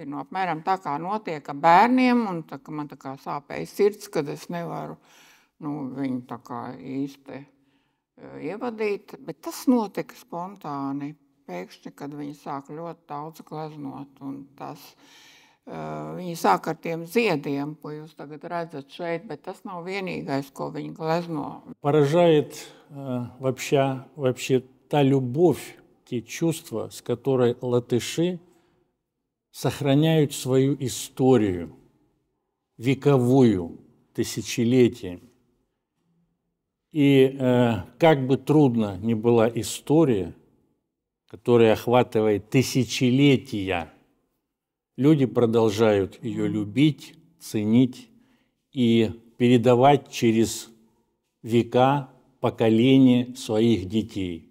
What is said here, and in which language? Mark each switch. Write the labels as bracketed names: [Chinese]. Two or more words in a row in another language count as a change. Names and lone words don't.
[Latvian] Apmēram tā kā notiek ar bērniem, un tā, man tā kā sāpēja sirds, kad es nevaru viņu tā kā īsti ievadīt, bet tas notika spontāni, pēkšņi, kad viņi sāka ļoti daudz gleznot, un tas viņi sāk ar тем ziediem, ko jūs tagad redzat šeit, bet tas nav vienīgais, ko viņi glezno. [Russian] Поражает вообще та любовь, те чувства, с которой латыши сохраняют свою историю, вековую, тысячелетиями. И как бы трудно ни была история, которая охватывает тысячелетия, люди продолжают ее любить, ценить и передавать через века, поколения своих детей.